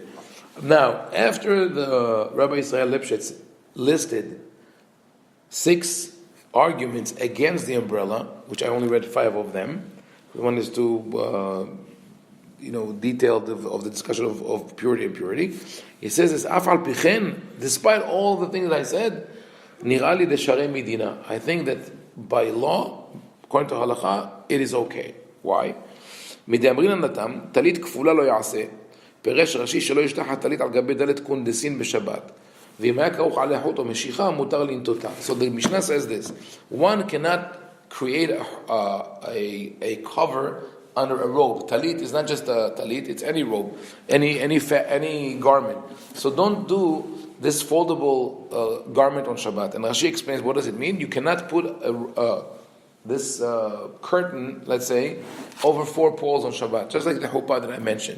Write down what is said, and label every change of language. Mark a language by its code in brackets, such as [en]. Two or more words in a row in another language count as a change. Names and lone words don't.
[en] Now, after the Rabbi Israel Lipschitz listed 6 arguments against the umbrella, which I only read 5 of them. One is too detailed of the discussion of purity and impurity. He says this, [he] אף על פי כן, [en] despite all the things I said, [he] נראה לי דשרי מדינא. [en] I think that by law, according to halacha, it is okay. Why? [he] מדאמרינן נתם, טלית כפולה לא יעשה, פירש רש"י שלא ישלח הטלית על גבי דלת קונדסין בשבת. ואם היה כרוך עליה חוט או משיכה, מותר לנטותה. [en] So the Mishnah says this, one cannot create a cover under a robe. Talit is not just a talit, it's any robe, any garment. So don't do this foldable garment on Shabbat. And Rashi explains, what does it mean? You cannot put this curtain, let's say, over 4 poles on Shabbat, just like the chuppah that I mentioned.